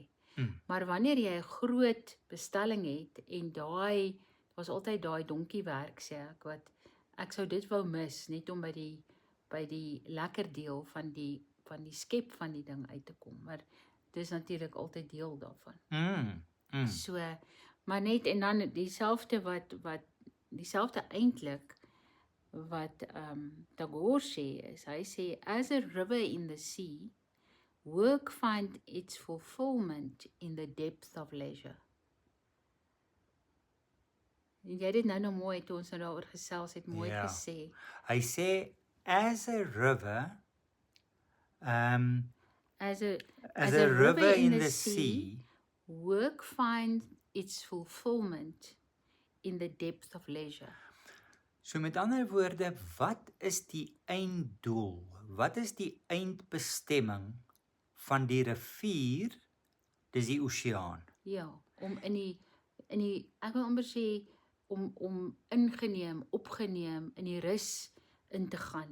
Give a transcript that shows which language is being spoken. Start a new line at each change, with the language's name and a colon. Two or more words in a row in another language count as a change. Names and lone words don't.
Afrikaans: Maar wanneer jy 'n groot bestelling het, en was altyd daai donkiewerk, sê ek, wat ek sou dit wou mis, net om by die lekker deel van die skep van die ding uit te kom, maar dit is natuurlik altyd deel daarvan. So, maar net, en dan dieselfde eintlik, wat Tagore sê, is, hy sê,
English: as a river in the sea, work find its fulfillment in the depth of leisure.
Afrikaans: En jy het dit nou mooi, toe ons daaroor gesels het, mooi gesê. Hy sê,
English: as a river, as a river in the sea, work find its fulfillment in the depth of leisure.
Afrikaans: So met ander woorde, wat is die einddoel? Wat is die eindbestemming van die rivier? Dis die oseaan. Ja, om in die ek wil amper sê, om ingeneem, opgeneem, in die rus in te gaan.